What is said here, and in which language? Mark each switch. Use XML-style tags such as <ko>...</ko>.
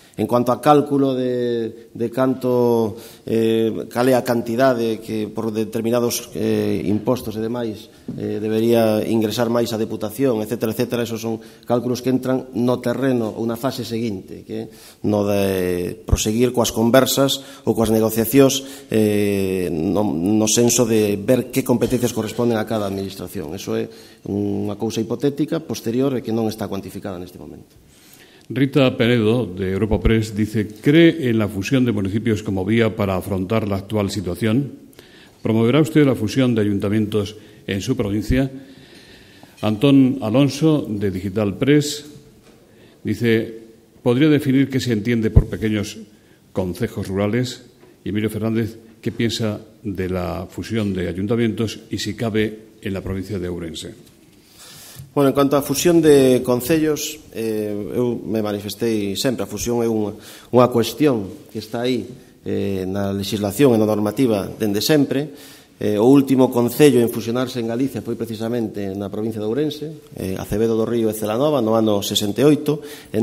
<gl>En cuanto a cálculo de canto cal é a cantidade que por determinados impostos e demais debería ingresar máis a Deputación, etcétera, etcétera, esos son cálculos que entran no terreno ou na fase seguinte, que é no de proseguir coas conversas ou coas negociacións no senso de ver que competencias corresponden a cada administración. Eso é unha cousa hipotética, posterior e que non está cuantificada neste momento.</gl> <es>Rita Penedo, de Europa Press, dice, ¿cree en la fusión de municipios como vía para afrontar la actual situación? ¿Promoverá usted la fusión de ayuntamientos en su provincia? Antón Alonso, de Digital Press, dice, ¿podría definir qué se entiende por pequeños concejos rurales? Y Emilio Fernández, ¿qué piensa de la fusión de ayuntamientos y si cabe en la provincia de Ourense?</es> <gl>Bueno, en cuanto á fusión de concellos, eu me manifestei sempre. A fusión é unha cuestión que está aí na legislación e na normativa dende sempre. O último concello en fusionarse en Galicia foi precisamente na provincia de Ourense, Acevedo do Río e Celanova, no ano 68.</gl>